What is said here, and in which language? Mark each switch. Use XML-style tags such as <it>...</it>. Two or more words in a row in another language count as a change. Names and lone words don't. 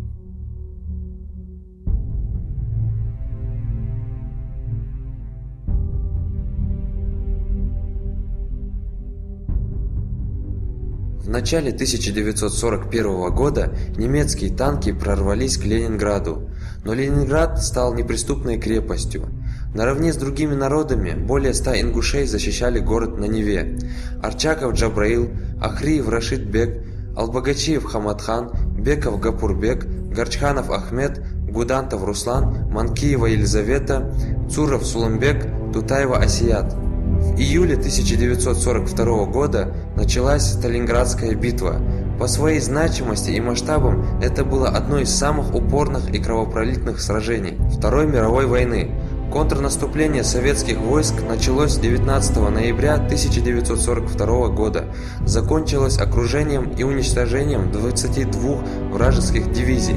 <ru>В начале 1941 года немецкие танки прорвались к Ленинграду, но Ленинград стал неприступной крепостью. Наравне с другими народами более 100 ингушей защищали город на Неве. Арчаков Джабраил, Ахриев Рашид-бек, Албагачиев Хамадхан, Беков Гапурбек, Горчханов Ахмед, Гудантов Руслан, Манкиева Елизавета, Цуров Сулымбек, Тутаева Асият. В июле 1942 года началась Сталинградская битва. По своей значимости и масштабам это было одно из самых упорных и кровопролитных сражений Второй мировой войны. Контрнаступление советских войск началось 19 ноября 1942 года, закончилось окружением и уничтожением 22 вражеских дивизий.</ru>